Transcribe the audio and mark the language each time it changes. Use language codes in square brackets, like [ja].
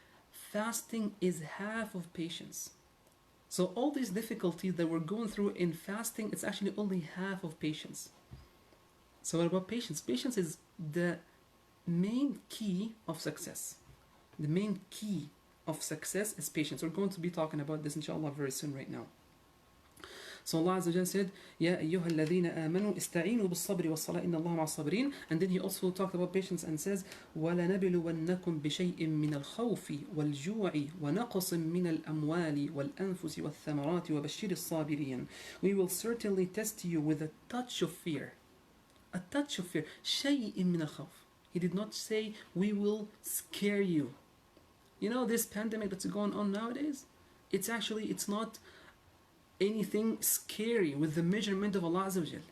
[en] Fasting is half of patience. So all these difficulties that we're going through in fasting, it's actually only half of patience. So what about patience? Patience is the main key of success. The main key of success is patience. We're going to be talking about this inshallah very soon right now. So Allah Azza wa Jalla said, [ar] يَا أَيُّهَا الَّذِينَ آمَنُوا اسْتَعِينُوا بِالصَّبْرِ وَالصَّلَاةِ إِنَّ اللَّهَ مَعَ الصَّابِرِينَ. [en] And then he also talked about patience and says, [ar] وَلَنَبْلُوَنَّكُمْ بِشَيْءٍ مِّنَ الْخَوْفِ وَالْجُوعِ وَنَقْصٍ مِّنَ الْأَمْوَالِ وَالْأَنفُسِ وَالثَّمَرَاتِ وَبَشِّرِ الصَّابِرِينَ. [en] We will certainly test you with a touch of fear. A touch of fear. [ar] شَيْءٍ مِّنَ الْخَوْفِ. [en] He did not say, we will scare you. This pandemic that's going on nowadays, it's not anything scary with the measurement of Allah Azza wa Jal.